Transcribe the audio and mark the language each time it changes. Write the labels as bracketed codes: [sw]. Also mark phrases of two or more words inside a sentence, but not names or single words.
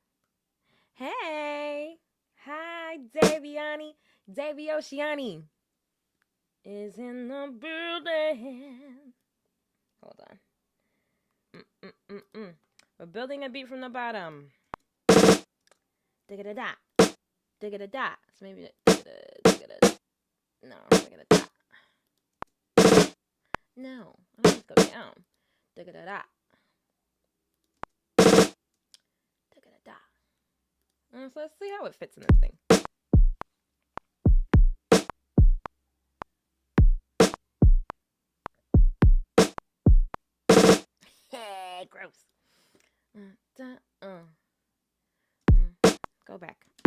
[en] Hey. Hi, Daviani. Davy Oceani is in the building. Hold on. We're building a beat from the bottom. Digga-da-da. Digga-da-da. So maybe digga-da. No, digga-da-da. No, I don't go down. Digga-da-da. Digga-da-da. So let's see how it fits in this thing. Hey, gross. Go back.